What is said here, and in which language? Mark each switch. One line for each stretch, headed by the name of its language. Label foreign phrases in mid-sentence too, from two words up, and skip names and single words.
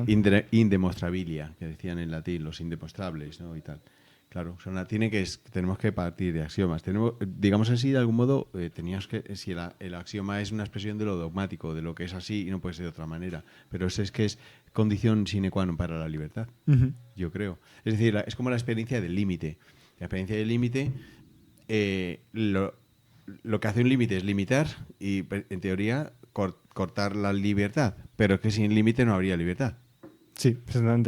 Spanish: Indemostrabilia, que decían en latín, los indemostrables, ¿no? Y tal. Claro, tenemos que partir de axiomas. Digamos así, de algún modo, si el axioma es una expresión de lo dogmático, de lo que es así y no puede ser de otra manera. Pero eso es que es condición
Latin: sine qua non
Spanish: para la libertad, Ujú. yo creo. Es decir, es como la experiencia del límite. La experiencia del límite, lo que hace un límite es limitar y, en teoría, cortar la libertad. Pero es que sin límite no habría libertad. Sí, exactamente.